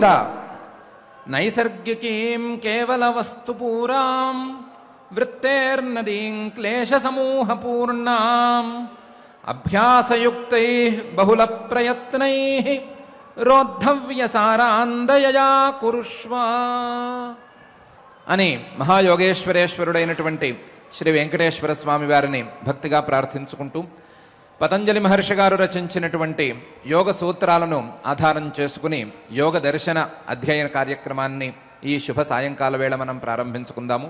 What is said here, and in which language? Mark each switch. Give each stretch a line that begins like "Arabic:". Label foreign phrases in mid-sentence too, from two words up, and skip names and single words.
Sanskrit: नैसर्गिकीं केवल वस्तुपूरां वृत्तेर्नदीं क्लेश समूह पूर्णां अभ्यासयुक्तैः बहुल प्रयत्नैः रोद्धव्य सारांदयया कुरुष्व
Telugu: అని మహాయోగేశ్వరేశ్వరుడైనటువంటి శ్రీ వెంకటేశ్వర స్వామి వారిని భక్తిగా ప్రార్థించుకుంటూ పతంజలి మహర్షి గారు రచించినటువంటి యోగ సూత్రాలను ఆధారం చేసుకుని యోగ దర్శన అధ్యయన కార్యక్రమాన్ని ఈ శుభ సాయంకాల వేళ మనం ప్రారంభించుకుందాము.